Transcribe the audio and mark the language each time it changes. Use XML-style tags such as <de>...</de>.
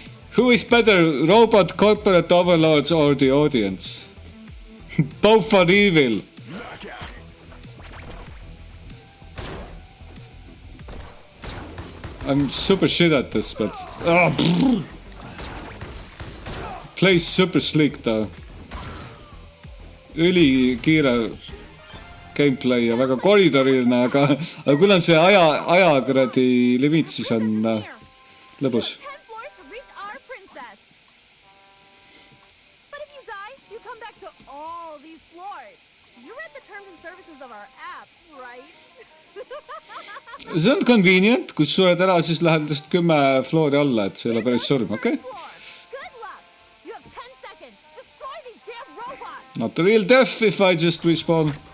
<en>Who is better, robot, corporate overlords, or the audience? Both are evil. I'm super shit at this, but... Plays super sleek though.</en> <et>Ülikiire gameplay ja väga koridoriline, aga kuna on see aja kuradi limiit, siis on lõbus.</et> <en>10 floors to reach our princess. But if you die, you come back to all these floors. You read the terms and services of our app, right?</en> <et>See on convenient, kui sured ära, siis lähed lihtsalt 10 floori alla, et see ei ole päris surm, okei?</et> <en>Good luck. You have 10 seconds. Destroy these damn robots. Not a real death if I just respawn.</en>